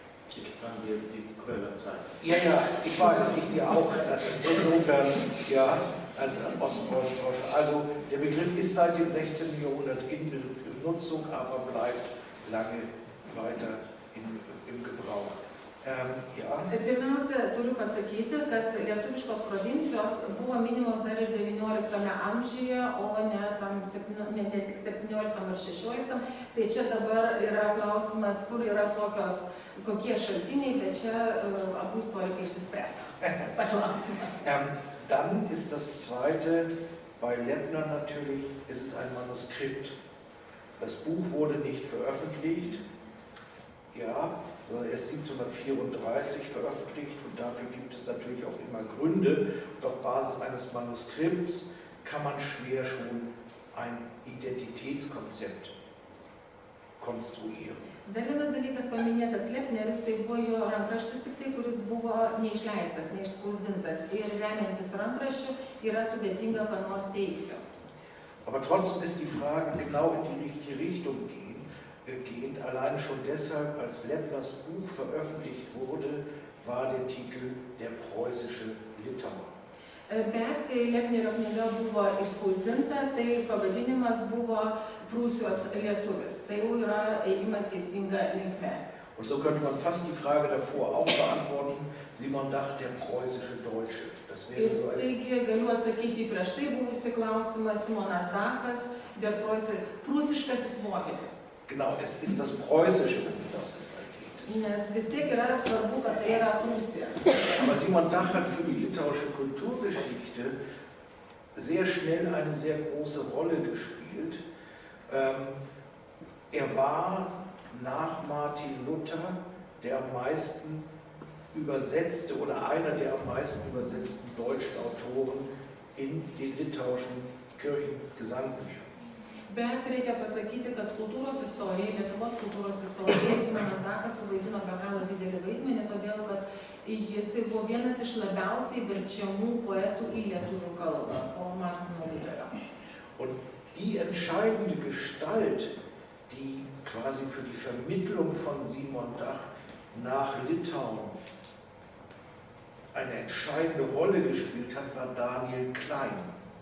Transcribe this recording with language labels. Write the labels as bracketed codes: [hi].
[de] Ich kann dir die Quelle zeigen. Ja, ich weiß, ich dir auch. Das insofern, ja, als Ostpreußen. Also der Begriff ist seit dem 16. Jahrhundert in Benutzung, aber bleibt lange weiter im Gebrauch. [lt] Pirmiausia, turiu pasakyti, kad lietuviškos provincijos buvo minimos dar ir 19 amžiuje, o ne tik 17 ar 16. Tai čia dabar yra klausimas, kur yra kokie šaltiniai, bet čia abu istorikai išsispręs tą klausimą. [de] Dann ist das zweite, bei Lepner natürlich, ist es ein Manuskript. Das Buch wurde nicht veröffentlicht, ja, sondern erst 1734 veröffentlicht und dafür gibt es natürlich auch immer Gründe. Und auf Basis eines Manuskripts kann man schwer schon ein Identitätskonzept konstruieren. [lt] Dar vienas dalykas paminėtas Lepneris, tai buvo jo rankraštis tik tai, kuris buvo neišleistas, neišspausdintas. Ir remiantis rankraščiu yra sudėtinga ką nors teikti. [de] Aber trotzdem ist die Frage genau in die richtige Richtung gehend. Allein schon deshalb, als Lepners Buch veröffentlicht wurde, war der Titel Der preußische Litauer. [lt] Bet kai Lepnerio knyga buvo išspausdinta, tai pavadinimas buvo Prūsijos lietuvis. Tai jau yra ėjimas teisinga linkme. [de] Und so könnte man fast die Frage davor auch beantworten, Simon Dach, der preußische Deutsche. Das wäre [lt] Ir [de] so ein... [lt] taigi galiu atsakyti į prieš tai buvusį klausimą, Simonas Dachas, der prūsiškasis vokietis. [de] Genau, es ist das Preußische, um das es da geht. [lt] Nes vis tiek yra svarbu, kad tai yra Prūsija. [de] Aber Simon Dach hat für die litauische Kulturgeschichte sehr schnell eine sehr große Rolle gespielt. Er war nach Martin Luther der am meisten übersetzte oder einer der am meisten übersetzten deutschen Autoren in den litauischen Kirchengesangbüchern. [lt] Bet reikia pasakyti, kad kultūros istorijai, Lietuvos kultūros istorijai Simonas Dachas suvaidino be galo didelį vaidmenį, todėl kad jis buvo vienas iš labiausiai verčiamų poetų į lietuvių kalbą po Martino Liuterio. [de] Und die entscheidende Gestalt, die quasi für die Vermittlung von Simon Dach nach Litauen eine entscheidende Rolle gespielt hat, war Daniel Klein.